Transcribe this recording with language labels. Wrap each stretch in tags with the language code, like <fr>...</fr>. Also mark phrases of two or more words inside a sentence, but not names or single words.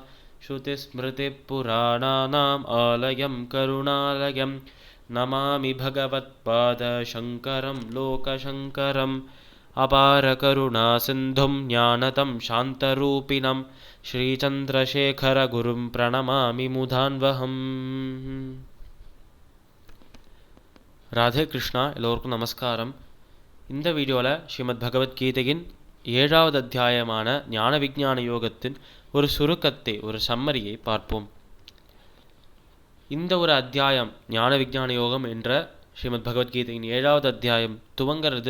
<sa>श्रुतिस्मृतिपुराणानाम् आलयं करुणालयं नमामि भगवत्पादशङ्करं लोकशङ्करम्। अपारकरुणासिन्धुं ज्ञानतं शान्तरूपिणं श्रीचन्द्रशेखरगुरुं प्रणमामि मुदान्वहम्.</sa> <ta>ராதே கிருஷ்ணா. எல்லோருக்கும் நமஸ்காரம். இந்த வீடியோவில் ஸ்ரீமத் பகவத்கீதையின் 7வது அத்தியாயமான ஞான விஞ்ஞான யோகத்தின் ஒரு சுருக்கத்தை, ஒரு சம்மரியை பார்ப்போம். இந்த ஒரு அத்தியாயம் ஞான விஞ்ஞான யோகம் என்ற ஸ்ரீமத் பகவத்கீதையின் 7வது அத்தியாயம் துவங்கிறது.</ta>